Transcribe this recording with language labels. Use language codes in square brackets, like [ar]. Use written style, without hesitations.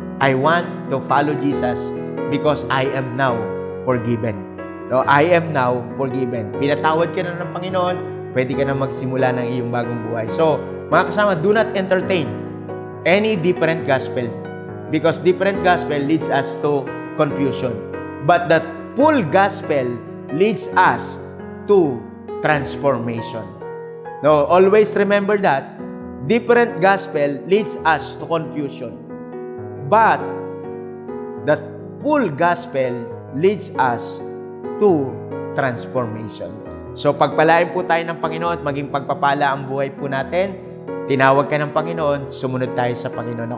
[en] I want to follow Jesus because I am now forgiven. No, I am now forgiven. [tl] Pinatawad ka na ng Panginoon, pwede ka na magsimula ng iyong bagong buhay. [en] So, [tl] mga kasama, [en] do not entertain any different gospel because different gospel leads us to confusion. But the full gospel leads us to transformation. No, always remember that different gospel leads us to confusion. But the full gospel leads us to transformation. [tl] So pagpalain po tayo ng Panginoon at maging pagpapala ang buhay po natin. Tinawag ka ng Panginoon, sumunod tayo sa Panginoon.